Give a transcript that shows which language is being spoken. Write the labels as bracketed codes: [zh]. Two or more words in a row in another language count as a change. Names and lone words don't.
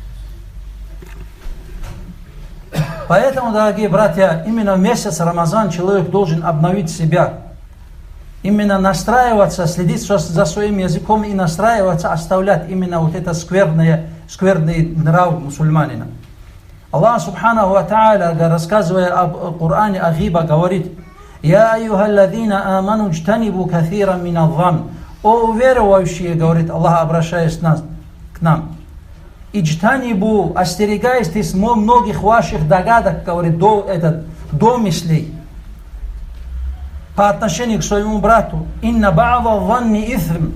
[ru] Поэтому, дорогие братья, именно в месяц Рамазан человек должен обновить себя. Именно настраиваться, следить за своим языком и настраиваться, оставлять именно вот это скверный нрав мусульманина. [ar] الله سبحانه وتعالى, [ru] рассказывая об Коране, о гиба, говорит: [ar] «يا أيها الذين آمنوا اجتنبوا كثيرا من الظن». [ru] О уверовавшие, говорит Аллах, обращаясь к нам. «Иджтанибу», остерегайтесь многих ваших догадок, говорит, домыслей по отношению к своему брату. [ar] «إن بعض الظن إثم».